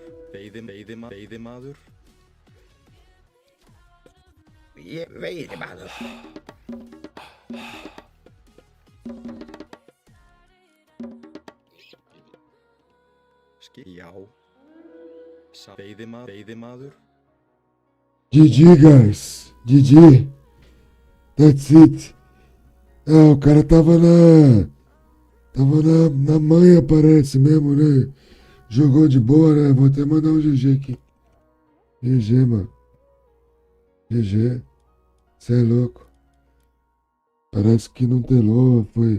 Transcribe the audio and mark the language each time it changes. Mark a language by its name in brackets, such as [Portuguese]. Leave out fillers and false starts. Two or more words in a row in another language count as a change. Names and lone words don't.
[Icelandic] Veiðimaður. Ég veiðimaður. Já. Veiðimaður. [English] GG, guys. GG. That's it. [Portuguese] Ah, o cara tava na manha, parece mesmo, né? Jogou de boa, né? Vou até mandar um GG aqui. GG, mano. GG. Cê é louco. Parece que não telou, foi...